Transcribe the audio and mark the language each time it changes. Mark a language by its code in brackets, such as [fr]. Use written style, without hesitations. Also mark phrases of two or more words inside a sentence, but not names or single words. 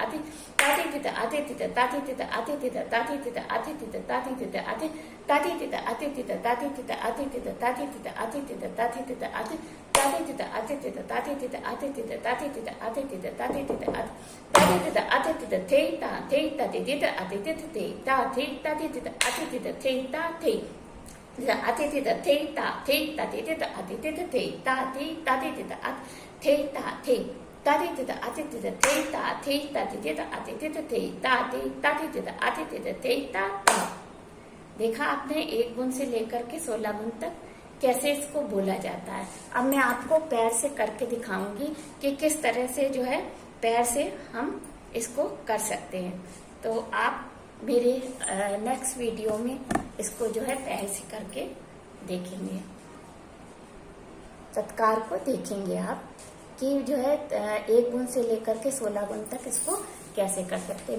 [hi] थे, ता, थे, त, आ, थे, त, ता, थे, त, आ, थे, त, ता, थे, त, आ, थे, त, ता, थे, त, आ, थे, ता, थे, त, आ, थे, त, ता, थे, त, आ, थे, त, ता, थे, त, आ, थे, त, ता, थे, त, आ, थे, ता, थे, त, आ, थे, त, ता, थे, त, आ, थे, त, ता, थे, त, आ, थे, त, ता, थे, त, आ, थे, त, ता, थे, त, आ, थे, त, थे, ता, थे, ता, थे, त, आ, थे, त, थे, ता, थे, ता, थे, त, आ, थे, त, थे, ता, थे, आ, थे, त, थे, ता, थे, ता, थे, त, आ, थे, त, थे, ता, थे, ता, थे, त, आ, थे, ता, थे, ता, थे, त, आ, थे, त, थे, ता, थे, ता, थे, त, आ, थे, त, थे, ता, थे, ता, थे, त, आ, थे, त, थे, ता, ता। देखा आपने 1 गुण से लेकर के 16 गुण तक कैसे इसको बोला जाता है। अब मैं आपको पैर से करके दिखाऊंगी कि किस तरह से जो है पैर से हम इसको कर सकते हैं। तो आप मेरे [en] next video [hi] में इसको जो है पैर से करके देखेंगे, तत्कार को देखेंगे आप कि जो है 1 गुण से लेकर के 16 गुण तक इसको कैसे कर सकते हैं।